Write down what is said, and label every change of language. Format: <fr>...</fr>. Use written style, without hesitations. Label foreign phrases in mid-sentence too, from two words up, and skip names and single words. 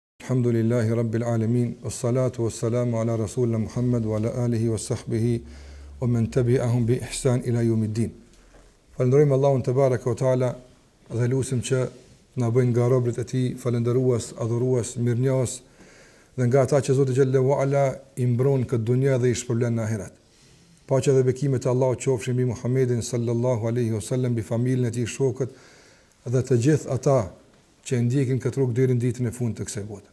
<ar>الحمد لله رب العالمين والصلاة والسلام على رسولنا محمد وعلى آله وصحبه ومن تبعهم بإحسان إلى يوم الدين.</ar> <sq>Falenderojmë Allahun</sq> <ar>تبارك وتعالى</ar> <sq>dhe lutim që na bëjnë nga robërit e tij falendërues, adhurues, mirënjohës dhe nga ata që Zoti</sq> <ar>جل وعلا</ar> <sq>i mbron këtë dunjë dhe i shpërblen në ahiret. Paqja dhe bekimet e Allahut qofshin mbi Muhammedin</sq> <ar>صلى الله عليه وسلم,</ar> <sq>mbi familjen e tij, shokët dhe të gjithë ata që ndjekin këtë rrugë deri në ditën e fundit të kësaj bote.</sq>